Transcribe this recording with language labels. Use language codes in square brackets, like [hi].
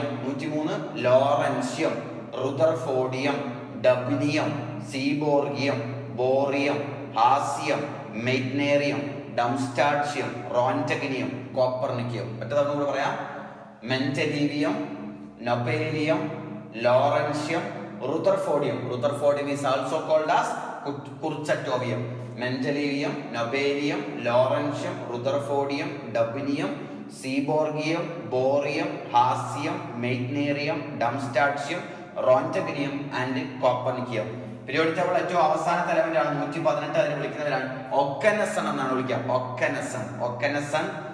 [ml] 103 ലോറൻഷ്യം, റുദർഫോർഡിയം, ഡബ്നിയം, സീബോർഗിയം, ബോറിയം, ഹാസിയം, മെഗ്നേറിയം, ഡംസ്റ്റാർഷ്യം, റോൻറ്റഗിനിയം, കോപ്പർനിക്കിയം. മറ്റേതാണ് കൂടെ പറയാം. Mendelevium, നൊബേലിയം, ലോറൻഷ്യം, റുദർഫോർഡിയം. [en] Rutherfordium is also called as kurchatovium. [ml] Mendelevium, നൊബേലിയം, ലോറൻഷ്യം, റുദർഫോർഡിയം, ഡബ്നിയം, സീബോർഗിയം, ബോറിയം, ഹാസിയം, മെഗ്നേറിയം, ഡംസ്റ്റാർഷ്യം, റോൻറ്റഗിനിയം and കോപ്പർനിക്കിയം. Periodic table ഏറ്റവും അവസാനത്തെ എലമെന്റ് ആണ് 118. അതിനെ വിളിക്കുന്നവരാണ് ഒക്കനസൺ എന്നാണ് വിളിക്കുക. ഒക്കനസൺ.